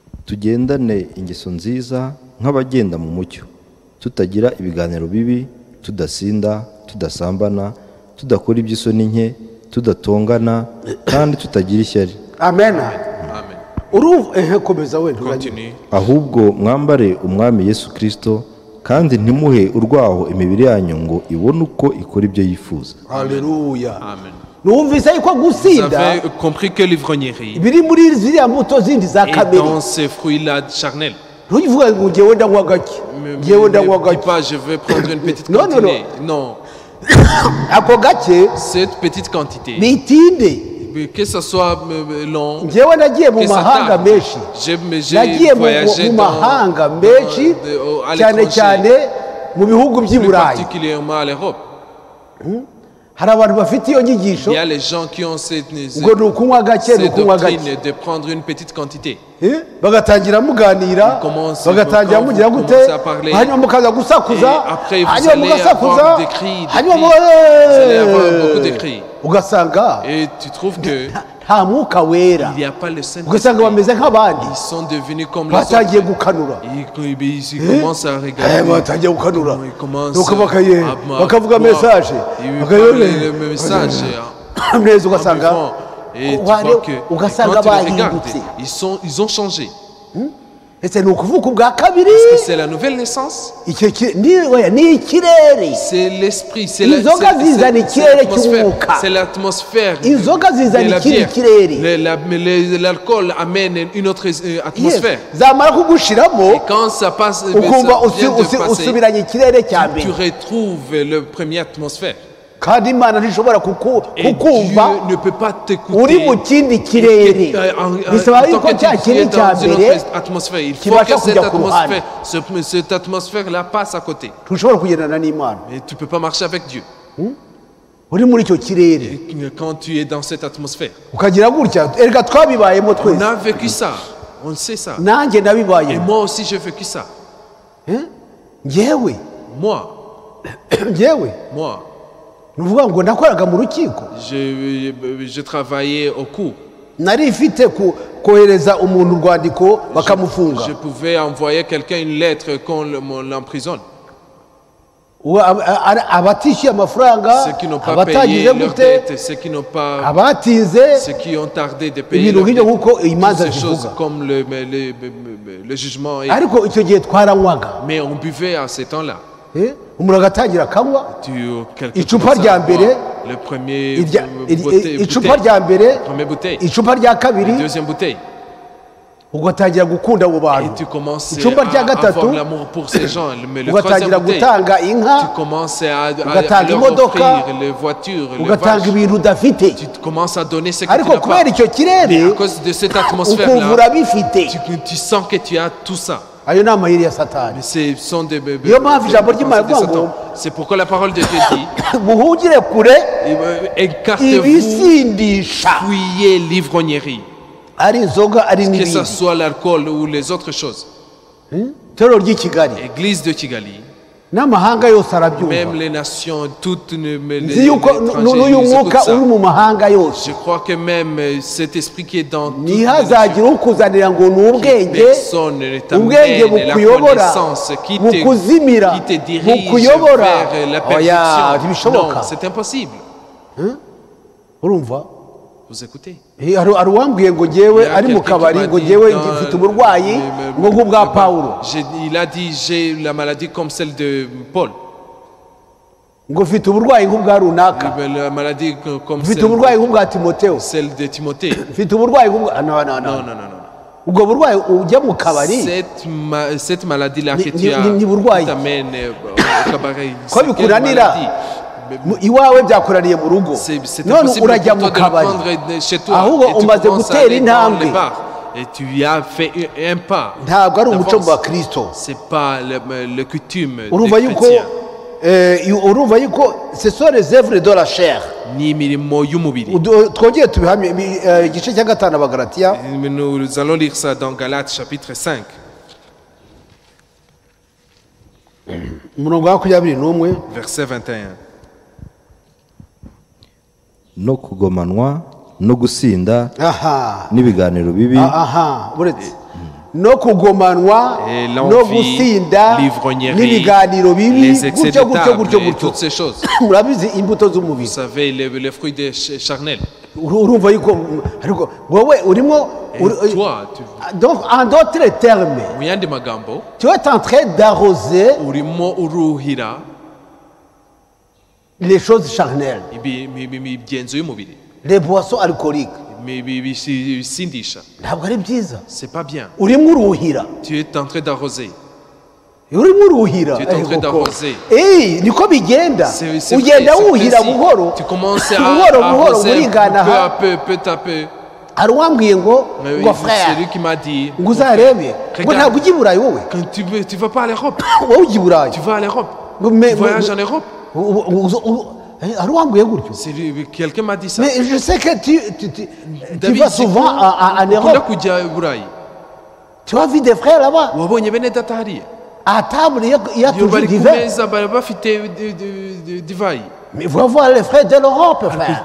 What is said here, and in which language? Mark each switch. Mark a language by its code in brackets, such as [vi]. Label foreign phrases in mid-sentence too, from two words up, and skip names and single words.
[rw] tugendane ingeso nziza nk'abagenda mu mucyo, tutagira ibiganiro bibi, tudasinda, tudasambana, tudakora iby'isoni nke, tudatongana, kandi tutagira ishyari. amen. Amen. komeza wenda [fr] Continue. [rw] Ahubwo mwambare umwami Yesu Kristo, kandi ntimuhe urwaho imibiri yanyu ngo ibone uko ikora ibyo yifuza. haleluya. Amen. numvise yuko [fr] Vous [rw] gusinda [fr] avez compris que l'ivrognerie [rw] biri muri ziriya mbuto zindi za [fr] est [rw] kamere. [fr] dans ces fruits-là charnels. [rw] ntuvuga ngo ngewe ndanywa gake, ngewe ndanywa [fr] Ne dis [rw] gake. [fr] pas, je vais prendre une petite Non, non, quantité. Non, [rw] ako gake [fr] cette petite quantité, [rw] bitinde. [fr] que ce soit long, [rw] ngewe nagiye mu [fr] que ça [rw] mahanga [fr] tarde. [rw] menshi, [fr] J'ai [rw] nagiye [fr] voyagé [rw] mu [fr] dans, [rw] mahanga menshi [fr] à [rw] cyane [fr] l'étranger, [rw] cyane mu bihugu by'i [fr] plus [rw] burayi. [fr] particulièrement à l'Europe. [rw] hari abantu bafite iyo nyigisho [fr] Il y a les gens qui ont cette [rw] ngo ni ukunywa gake, ni ukunywa gake. [fr] doctrine de prendre une petite quantité. [rw] bagatangira muganira, [fr] Commence- [rw] bagatangira [fr] quand [rw] mugira [fr] vous [rw] gute, [fr] commencez à parler, [rw] hanyuma mukaza gusakuza, [fr] et après vous [rw] hanyuma [fr] allez [rw] mugasakuza, [fr] avoir des cris, [rw] hanyuma [fr] vous allez avoir beaucoup de cris. [rw] ugasanga [fr] Et tu trouves que [rw] nta mwuka wera, [fr] il n'y a pas le Saint-Esprit. [rw] ugasanga bameze nk'abandi, [fr] Ils sont devenus comme les [rw] batangiye [fr] autres. [rw] gukanura. [fr] Ils commencent à regarder. [rw] batangiye gukanura, [fr] Ils commencent [rw] nuko [fr] à [rw] bakavuga [fr] boire. [rw] mesaje, [fr] Ils parlent le message [rw] neza [fr] en [rw] ugasanga [fr] buvant. Et tu [rw] ware- [fr] vois que [rw] ugasanga [fr] quand tu les regardes, [rw] bahindutse. [fr] ils ont changé. [rw] ese ni ukuvuka ubwa kabiri. [fr] C'est la nouvelle naissance. [rw] Icyo ni ikirere. [fr] C'est l'esprit, c'est [rw] Inzoga zizana ikirere [fr] l'atmosphère. [rw] cy'umwuka. [fr] C'est l'atmosphère [rw] Inzoga zizana [fr] de la [rw] ikindi [fr] bière. [rw] kirere. [fr] L'alcool amène une autre atmosphère. [rw] zamara kugushiramo [fr] Et quand ça passe, [rw] ukumva [fr] ça vient de passer, [rw] usubiranye ikirere cya [fr] tu [rw] mbere, [fr] retrouves le premier atmosphère. [rw] kandi imana ntishobora [fr] Et [rw] kukumva [fr] Dieu ne peut pas [rw] uri [fr] t'écouter. [rw] mu kindi kirere. bisaba yuko cya kindi cya mbere [fr] atmosphère. Il faut [rw] kibasha [fr] que cette [rw] kujya ku ruhande. [fr] atmosphère, cette atmosphère-là passe à côté. [rw] ntushobora kugendana n'imana [fr] Et tu ne peux pas marcher avec Dieu. [rw] uri muri icyo kirere, [fr] Et quand tu es dans cette atmosphère. [rw] ukagira gutya. erega twabibayemo [fr] On [rw] twese, [fr] a vécu ça. On sait ça. [rw] nanjye [fr] Et [rw] nabibayemo. [fr] moi aussi, j'ai vécu ça. [rw] ngewe [fr] Moi, [rw] ni ukuvuga ngo nakoraga mu rukiko, [fr] je travaillais au cours. [rw] nari mfite kohereza umuntu urwandiko bakamufunga. [fr] Je pouvais envoyer quelqu'un une lettre qu'on l'emprisonne. [rw] abatishyuye amafaranga, [fr] Ceux qui n'ont pas [rw] abatagize [fr] payé leur [rw] gute, [fr] dette, ceux qui n'ont pas, [rw] abatinze, [fr] ceux qui ont tardé de payer [rw] ibintu [fr] leur [rw] nk'ibyo [fr] dette. [rw] nk'uko [fr] Toutes [rw] imanza [fr] ces choses [rw] zivuga. [fr] comme le jugement. [rw] ariko icyo gihe twaranywaga, [fr] Mais on buvait à ce temps-là. [rw] umuntu agatangira akanywa [fr] Quelqu'un [rw] icupa [fr] commence [rw] rya [fr] à [rw] mbere, [fr] boire le premier [rw] icupa rya mbere, [fr] première bouteille, [rw] icupa rya kabiri, [fr] deuxième bouteille. [rw] ugatangira gukunda abo [fr] Et [rw] bantu. [fr] tu commences [rw] Icupa rya [fr] à [rw] gatatu, [fr] avoir l'amour pour ces gens. Mais le troisième [rw] ugatangira [fr] bouteille, [rw] gutanga [fr] tu [rw] inka, [fr] commences à [rw] ugatanga [fr] leur [rw] imodoka, [fr] offrir les voitures, les [rw] ugatanga [fr] vaches. [rw] ibintu udafite, [fr] Tu commences à donner ce que tu [rw] ariko [fr] n'as pas. [rw] kubera icyo [fr] Mais à [rw] kirere [fr] cause de cette [rw] ukumva [fr] atmosphère-là, [rw] urabifite. [fr] tu sens que tu as tout ça. [rw] ayo ni amayeri ya satani. [fr] Mais ce sont des [rw] Niyo mpamvu ijambo ry'Imana [fr] pensées de [rw] rivuga ngo, [fr] Satan. C'est pourquoi la parole de Dieu dit [rw] muhungire kure [fr] écartez-vous, [rw] ibisindisha, [fr] fuyez l'ivrognerie, [rw] ari inzoga ari [fr] que ce [rw] n'ibindi. [fr] soit l'alcool ou les autres choses. [rw] itorero ry'i Kigali [fr] Église de Kigali, [rw] n'amahanga yose arabyumva. [fr] même les nations, toutes [rw] nzi yuko n'uyu mwuka uri mu mahanga yose, [fr] Je crois que même cet esprit qui est dans toutes les [rw] ntihazagira [fr] nations, [rw] ukuzanira ngo ni ubwenge, [fr] personne ne [rw] ubwenge [fr] t'amène la [rw] bukuyobora, [fr] connaissance qui [rw] bukuzimira, [fr] te dirige [rw] bukuyobora. [fr] vers la [rw] Oya, [fr] perdition. [rw] ntibishoboka. [fr] Non, c'est impossible. [rw] urumva. [fr] Vous écoutez? [rw] hari uwambwiye ngo ngewe [fr] Il y a [rw] ari mu [fr] quelqu'un qui [rw] kabari [fr] m'a [rw] ngo [fr] dit [rw] ngewe [fr] dans [rw] ngifite uburwayi ngo nk'ubwa Pawulo, [fr] Il a dit j'ai la maladie comme celle de Paul. [rw] ngo mfite uburwayi nk'ubwa runaka, [fr] La maladie comme [rw] mfite uburwayi nk'ubwa Timoteyo, [fr] celle de Timothée. [rw] mfite uburwayi nk'ubwa [fr] Non, non, non, non. [rw] ubwo burwayi ujya mu kabari [fr] Cette maladie-là que [rw] Ni- [fr] tu as, [rw] ni- ni burwayi. [fr] qui t'amène au cabaret, [rw] ko [fr] c'est quelle [rw] bikunanira [fr] maladie? [rw] iwawe byakuraniye mu rugo, [fr] C'est [rw] none [fr] impossible [rw] urajya [fr] pour [rw] mu [fr] toi de le [rw] kabari, [fr] prendre chez toi. [rw] ahubwo [fr] Et tu [rw] umaze [fr] commences à [rw] gutera [fr] aller dans [rw] intambwe. [fr] les bars. Et tu as fait un pas. [rw] ntabwo ari umuco [fr] d'avance. [rw] wa Kristo. [fr] C'est pas le coutume [rw] urumva [fr] des [rw] yuko [fr] chrétiens. [rw] urumva yuko [fr] ce sont les œuvres de la chair. [rw] Ni imirimo y'umubiri. twongeye tubihamye igice cya gatanu Abagalatiya, [fr] Nous allons lire ça dans Galates chapitre 5, [rw] umurongo wa 21. [fr] verset 21. [rw] no kugomanwa no gusinda aha n'ibiganiro bibi aha buretse no kugomanwa [fr] Et [rw] no [fr] l'envie, [rw] gusinda [fr] l'ivrognerie, [rw] n'ibiganiro bibi [fr] les excès de table et toutes ces choses. [rw] murabizi imbuto [fr] Vous [rw] z'umubiri [fr] savez, les fruits des charnels. [rw] urumva yuko ariko wowe urimo [fr] Et toi, donc en d'autres termes [rw] mu yandi magambo, [fr] tu es en train d'arroser [rw] urimo uruhira [fr] les choses charnelles [rw] imigenzo y'umubiri, [fr] les boissons alcooliques [rw] bisindisha. ntabwo ari byiza [fr] C'est pas bien. [rw] urimo uruhira [fr] Tu es en train d'arroser. [rw] urimo uruhira [fr] Tu es en train d'arroser. [rw] niko bigenda [fr] C'est [rw] ugenda [fr] vrai, c'est [rw] wuhira [fr] précis. [rw] buhoro [fr] Tu commences [rw] buhoro [fr] à [rw] buhoro [fr] arroser [rw] burigana [fr] peu [rw] ha [fr] à peu, peu à peu. [rw] hari uwambwiye ngo [fr] Mais oui, [rw] ngo [fr] c'est frère lui qui m'a dit, [rw] ngo uzarebe ngo [fr] Regarde. [rw] ntabwo ujya i burayi wowe [fr] quand tu vas pas à l'Europe, [rw] wowe ujya i burayi [fr] tu vas à l'Europe. Mais- Tu voyages en Europe. [rw] hari uwambwiye gutyo [fr] Quelqu'un m'a dit ça. mais je sais que tu David, vas souvent en [rw] ukunda Europe kujya i Burayi. [fr] tu as vu des frères là-bas [rw] Wabonye bene data hariya. [fr] à table il y a [rw] Iyo [fr] toujours [rw] bari [fr] du [rw] ku [fr] vin [rw] meza bari bafite divayi. [fr] mais va voir les frères de l'Europe frère